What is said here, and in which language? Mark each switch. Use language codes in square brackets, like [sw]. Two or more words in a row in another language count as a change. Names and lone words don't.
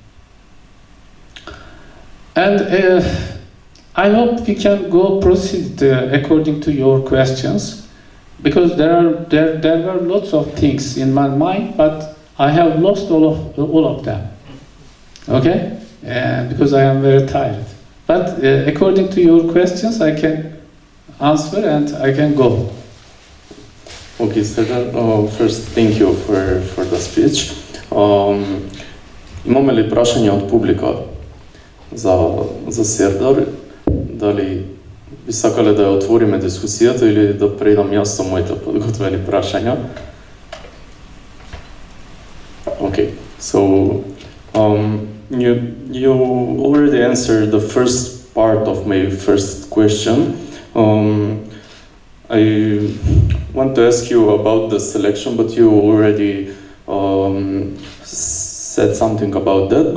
[en] And I hope we can proceed according to your questions, because there were lots of things in my mind, but I have lost all of them. Okay? Because I am very tired. But according to your questions, I can answer and I can go. Okay, Serdar, first thank you for the speech. [mk] Имаме ли прашања од публика за Сердар? Дали би сакале да ја отвориме дискусијата или да предам јас со моите подготвени прашања? [en] Okay, so you already answered the first part of my first question. I want to ask you about the selection, but you already said something about that.